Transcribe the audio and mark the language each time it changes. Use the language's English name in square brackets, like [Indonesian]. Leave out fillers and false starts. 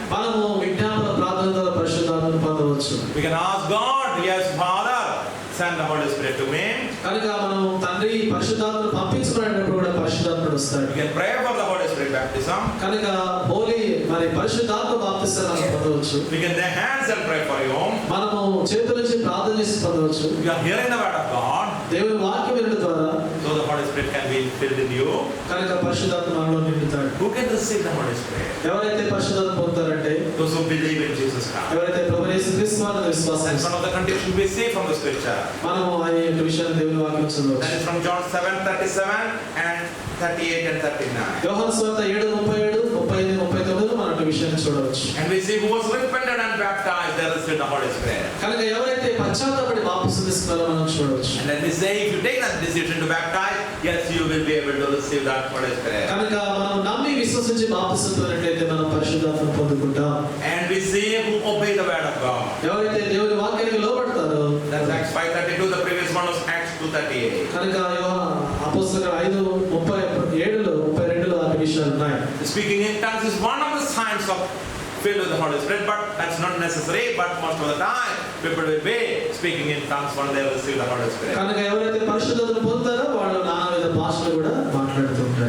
[Telugu] మనము విజ్ఞాపన ప్రార్థన ద్వారా పరిశుద్ధాత్మను పొందవచ్చు. [English] We can ask God, yes, Father, send the Holy Spirit to me. [Telugu] కనుక మనం తండ్రి పరిశుద్ధాత్మను పంపించుకునేటప్పుడు కూడా పరిశుద్ధాత్ముడు వస్తాడు. [English] We can pray for the Holy Spirit baptism. [Telugu] కనుక హోలీ మరి పరిశుద్ధాత్మ బాప్తిస్మాన్ని పొందవచ్చు. [English] We can lay hands and pray for you. [Telugu] మనము చేతుల నుంచి ప్రార్థన చేసి పొందవచ్చు. [English] We are hearing the word of God. [Telugu] దేవుని వాక్యం వినడం ద్వారా [English] So the Holy Spirit can be filled in you. [Telugu] కనుక పరిశుద్ధాత్మ మనలో నిండుతాడు. [English] Who can receive the Holy Spirit? [Telugu] ఎవరైతే పరిశుద్ధాత్మ పొందుతారంటే [English] Those who believe in Jesus Christ. [Telugu] ఎవరైతే ప్రభువు యేసు క్రీస్తు వారిని విశ్వాసం [English] That's one of the conditions we see from the scripture. [Telugu] మనము ఆ యొక్క విషయాన్ని దేవుని వాక్యం చదవచ్చు. [English] That is from John 7:37 and 38 and 39. [Telugu] యోహాను సువార్త 7:37, 38, 39 మనం ఆ విషయాన్ని చూడవచ్చు. [English] And we see who was repented and baptized, they received the Holy Spirit. [Telugu] కనుక ఎవరైతే పశ్చాత్తాపడి బాప్తిసం తీసుకున్నారో మనం చూడవచ్చు. [English] And then we say, if you take that decision to baptize, yes, you will be able to receive that Holy Spirit. [Telugu] కనుక మనం నమ్మి విశ్వసించి బాప్తిసం పొందినట్లయితే మనం పరిశుద్ధాత్మను పొందుకుంటాం. [English] And we see who obey the word of God. [Telugu] ఎవరైతే దేవుని వాక్యానికి లోబడతారో, [English] That's Acts 5:32. The previous one was Acts 2:38. [Telugu] కనుక అపోస్తలుల 5:37లో 32లో ఆ విషయాలు ఉన్నాయి. [English] Speaking in tongues is one of the signs of filled with the Holy Spirit, but that's not necessary. But most of the time, people will be speaking in tongues when they receive the Holy Spirit. [Telugu] కనుక ఎవరైతే పరిశుద్ధతను పొందుతారో వాళ్ళు నానా విధ భాషలు కూడా మాట్లాడుతుంటారు.